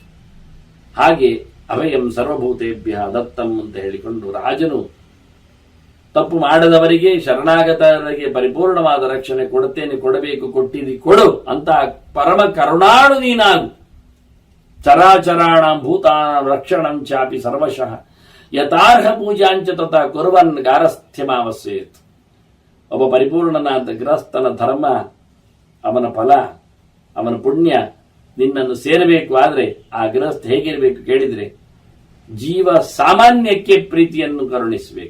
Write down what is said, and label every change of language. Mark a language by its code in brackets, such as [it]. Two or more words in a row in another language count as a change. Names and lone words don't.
[kn] ಹಾಗೆ [sa] ಅಭಯಂ ಸರ್ವಭೂತೇಭ್ಯ ದತ್ತಂ [kn] ಅಂತ ಹೇಳಿಕೊಂಡು ರಾಜನು ತಪ್ಪು ಮಾಡದವರಿಗೆ, ಶರಣಾಗತರಿಗೆ ಪರಿಪೂರ್ಣವಾದ ರಕ್ಷಣೆ ಕೊಡುತ್ತೇನೆ, ಕೊಡಬೇಕು, ಕೊಟ್ಟಿದಿ ಕೊಡು ಅಂತ ಪರಮ ಕರುಣಾಳು ನೀನಾಗು. [sa] ಚರಾಚರಾಣ ಭೂತಾನ ರಕ್ಷಣಂ ಚಾಪಿ ಸರ್ವಶಃ ಯಥಾರ್ಹ ಪೂಜಾಂಚ ತಥಾ ಕುರ್ವನ್ ಗಾರಸ್ಥ್ಯಮಾವಸ್ಯೇತ್. [kn] ಒಬ್ಬ ಪರಿಪೂರ್ಣನಾದ ಗೃಹಸ್ಥನ ಧರ್ಮ, ಅವನ ಫಲ, ಅವನ ಪುಣ್ಯ ನಿನ್ನನ್ನು ಸೇರಬೇಕು. ಆದರೆ ಆ ಗೃಹಸ್ಥ ಹೇಗಿರಬೇಕು ಕೇಳಿದ್ರೆ, ಜೀವ ಸಾಮಾನ್ಯಕ್ಕೆ ಪ್ರೀತಿಯನ್ನು ಕರುಣಿಸಬೇಕು.